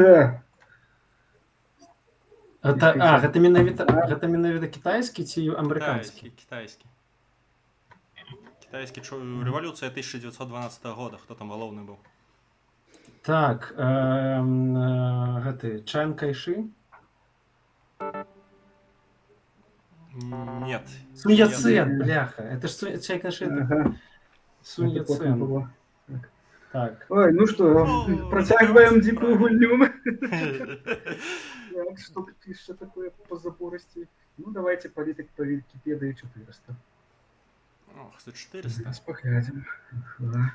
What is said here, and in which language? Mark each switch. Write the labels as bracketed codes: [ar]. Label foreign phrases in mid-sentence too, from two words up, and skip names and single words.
[be] Гэта менавіта кітайскі ці амерыканскі? Кітайскі. Кітайскі рэвалюцыя 1912 года. Хто там галоўны быў? Так, гэты Чан Кайшы? [ru] Нет. Сунь Яцен, бляха. Это ж Чан Кайшы. Ага. Сунь Это потом Яцен. было. [be] Так. Ой, ну што, Ну, працягваем [ru] это [be] дзікую [ru] правильно. [be] гульню. Так, што тут яшчэ такое па заборасці? Ну, давайте палітык па Вікіпедыі 400. Ох, за 400. Зараз паглядзім. Ага.